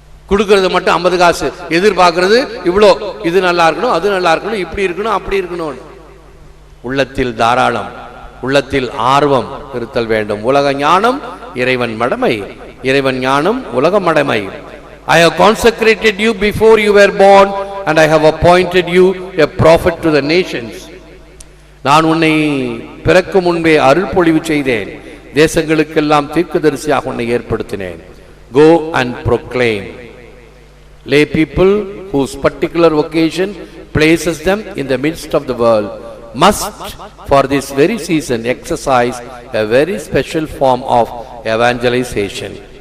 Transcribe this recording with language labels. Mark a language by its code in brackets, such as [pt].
[ta] கொடுக்கறது மட்டும் 50 காசு, எதிர்பார்க்கறது இவ்வளோ, இது நல்லா இருக்கணும், அது நல்லா இருக்கணும், இப்படி இருக்கணும், அப்படி இருக்கணும். உள்ளத்தில் தாராளம், உள்ளத்தில் ஆர்வம் இருத்தல் வேண்டும். உலக ஞானம் இறைவன் மடமை, இறைவன் ஞானம் உலக மடமை. [en] I have consecrated you before you were born and I have appointed you a prophet to the nations. [ta] நான் உன்னை பிறக்கும் முன்பே அருள் பொழிவு செய்தேன், தேசங்களுக்கெல்லாம் தீர்க்கதரிசியாக உன்னை ஏற்படுத்தினேன். [en] Go and proclaim. Lay people whose particular vocation places them in the midst of the world must for this very season exercise a very special form of evangelization.